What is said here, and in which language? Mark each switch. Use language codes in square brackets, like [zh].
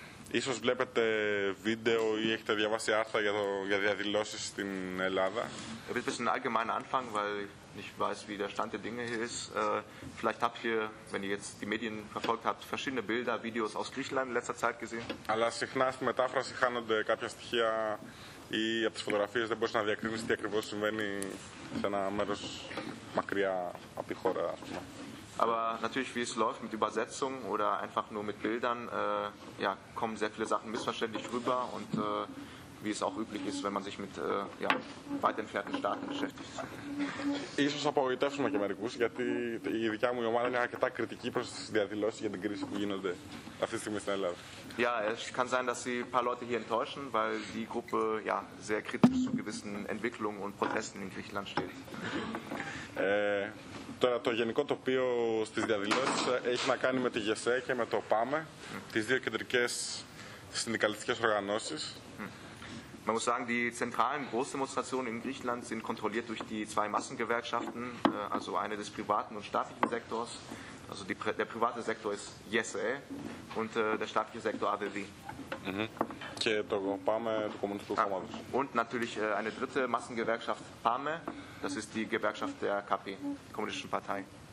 [el] Ίσως βλέπετε βίντεο ή έχετε διαβάσει άρθρα για διαδηλώσεις στην Ελλάδα. [de] Ein bisschen allgemeiner Anfang, weil ich weiß, wie der Stand der Dinge hier ist. Vielleicht habt ihr, wenn ihr jetzt die Medien verfolgt habt, verschiedene Bilder, Videos aus Griechenland in letzter Zeit gesehen. [el] Αλλά συχνά στη μετάφραση χάνονται κάποια στοιχεία ή από τις φωτογραφίες δεν μπορείς να διακρίνεις τι ακριβώς συμβαίνει σε ένα μέρος μακριά από τη χώρα, ας πούμε. [de] Aber natürlich, wie es läuft mit Übersetzung oder einfach nur mit Bildern, ja, kommen sehr viele Sachen missverständlich rüber und wie es auch üblich ist, wenn man sich mit ja, weit entfernten Staaten beschäftigt. [el] Ίσως απογοητεύσουμε και μερικούς, γιατί η δικιά μου ομάδα είναι αρκετά κριτική προς τις διαδηλώσεις για την κρίση που γίνονται αυτή τη στιγμή στην Ελλάδα. [de] Ja, es kann sein, dass Sie ein paar Leute hier enttäuschen, weil die Gruppe ja, sehr kritisch zu gewissen Entwicklungen und Protesten in Griechenland steht. [el] Τώρα το γενικό τοπίο στις διαδηλώσεις έχει να κάνει με τη ΓΕΣΕ και με το ΠΑΜΕ, τις δύο κεντρικές συνδικαλιστικές οργανώσεις. [de] Man muss sagen, die zentralen Großdemonstrationen in Griechenland sind kontrolliert durch die zwei Massengewerkschaften, also eine des privaten und staatlichen Sektors. Also der private Sektor ist ΓΕΣΕ und der staatliche Sektor ΑΒΒ. [el] Και το ΠΑΜΕ, το Κομμουνιστικό Κόμμα. [de] Und natürlich eine dritte Massengewerkschaft ΠΑΜΕ. Das ist die Gewerkschaft der KP, der Kommunistischen Partei.